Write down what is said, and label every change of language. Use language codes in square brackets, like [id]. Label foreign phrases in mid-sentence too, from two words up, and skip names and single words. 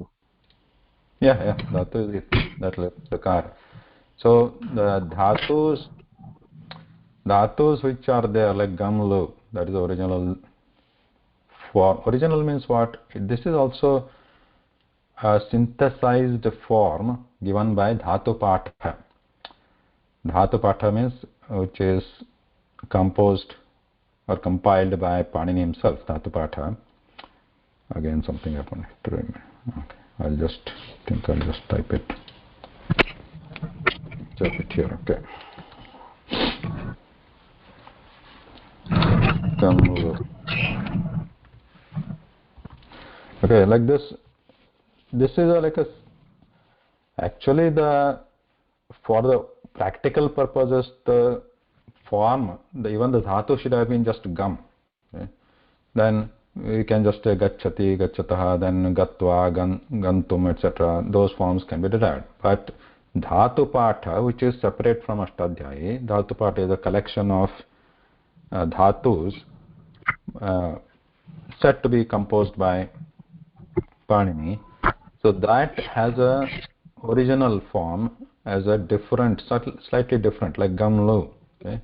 [en] Yeah, dhatu is it, that rakara. So the dhatus which are there, like gum, lu, that is the original form. Original means what? This is also a synthesized form given by [sa] dhatu patha. Dhatu patha [en] means which is composed or compiled by Panini himself, [sa] dhatu patha. [en] Again something happened. Okay, I'll just type it. Type it here. Okay. Okay, like this. This is actually for the practical purposes, the form, even the dhatu should have been just gum. Okay? Then we can just say [sa] gacchati, gacchataha, [en] then [sa] gatva, gantum, [en] etc. Those forms can be derived. But [sa] dhatu patha, [en] which is separate from Ashtadhyayi, [sa] dhatu patha [en] is a collection of dhatus said to be composed by Panini. So that has a original form as a different, slightly different, like gamlu, okay?